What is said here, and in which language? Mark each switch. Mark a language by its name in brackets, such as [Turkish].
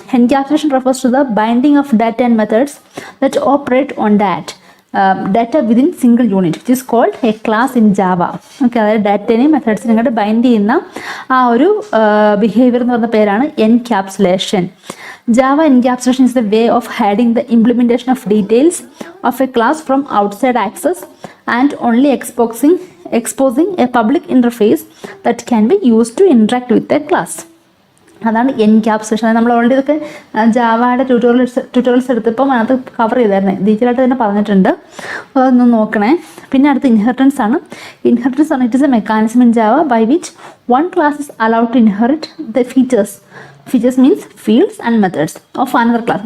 [English] Encapsulation refers to the binding of data and methods that operate on that data within single unit, which is called a class in Java. [Malayalam] Okay, അതായത് ഡാറ്റേനെയും മെത്തേഡ്സിനെയും കൂടെ bind ചെയ്യുന്ന ആ ഒരു behaviour എന്ന് പറയുന്ന പേരാണ് encapsulation. [English] Java encapsulation is the way of hiding the implementation of details of a class from outside access and only exposing a public interface that can be used to interact with a class. [Malayalam] അതാണ് encapsulation. നമ്മൾ already ഇതൊക്കെ ജാവയുടെ tutorials എടുത്തപ്പം അതിനകത്ത് cover ചെയ്തായിരുന്നേ, detail ആയിട്ട് തന്നെ പറഞ്ഞിട്ടുണ്ട്. അതൊന്ന് നോക്കണേ. പിന്നെ അടുത്ത് ഇൻഹെറിറ്റൻസ് ആണ്. ഇൻഹെറിറ്റൻസ് ആണ് [English] It is a mechanism in Java by which one class is allowed to inherit the features means fields and methods of another class.